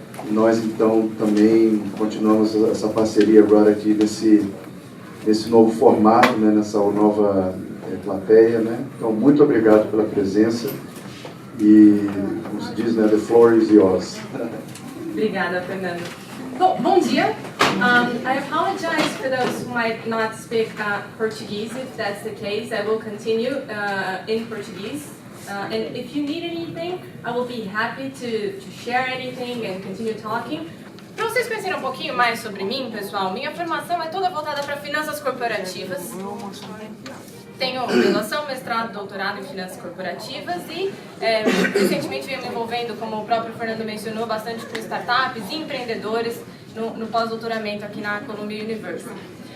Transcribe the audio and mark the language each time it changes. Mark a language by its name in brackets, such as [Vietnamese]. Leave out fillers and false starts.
[Portuguese] E nós então também continuamos essa parceria agora aqui nesse novo formato, né, nessa nova plateia, né? Então, muito obrigado pela presença e, como se diz, né, [English] the floor is yours. [Portuguese] Obrigada, Fernando. Bom dia. [English] I apologize for those who might not speak Portuguese. If that's the case, I will continue in Portuguese. And if you need anything, I will be happy to share anything and continue talking. [Portuguese] Para vocês conhecerem um pouquinho mais sobre mim, pessoal, minha formação é toda voltada para finanças corporativas. Tenho graduação, mestrado, doutorado em finanças corporativas e recentemente venho me envolvendo, como o próprio Fernando mencionou, bastante com startups e empreendedores no pós-doutoramento aqui na Columbia University.